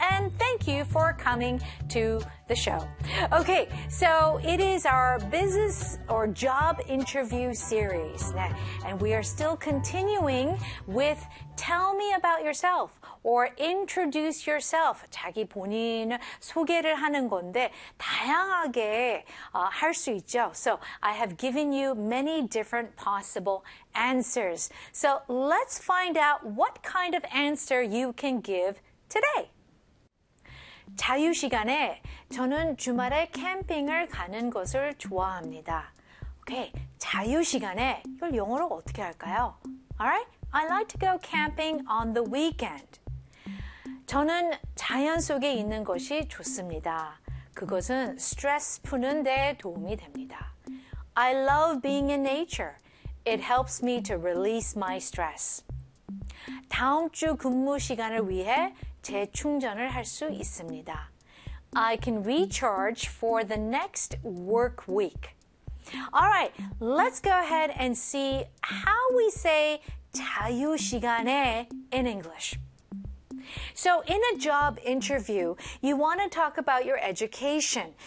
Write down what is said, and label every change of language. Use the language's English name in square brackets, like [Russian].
[English] And thank you for coming to the show. Okay, so it is our business or job interview series. 네, and we are still continuing with Tell Me About Yourself or Introduce Yourself. [Korean] 자기 본인 소개를 하는 건데 다양하게 할 수 있죠. [English] So I have given you many different possible answers. So let's find out what kind of answer you can give today. [Korean] 자유 시간에 저는 주말에 캠핑을 가는 것을 좋아합니다. Okay, 자유 시간에 이걸 영어로 어떻게 할까요? [English] Alright, I like to go camping on the weekend. [Korean] 저는 자연 속에 있는 것이 좋습니다. 그것은 스트레스 푸는 데 도움이 됩니다. [English] I love being in nature. It helps me to release my stress. [Korean] 다음 주 근무 시간을 위해 재충전을 할 수 있습니다. [English] I can recharge for the next work week. All right, let's go ahead and see how we say [Korean] 자유 시간에 [English] in English. So in a job interview, you want to talk about your education.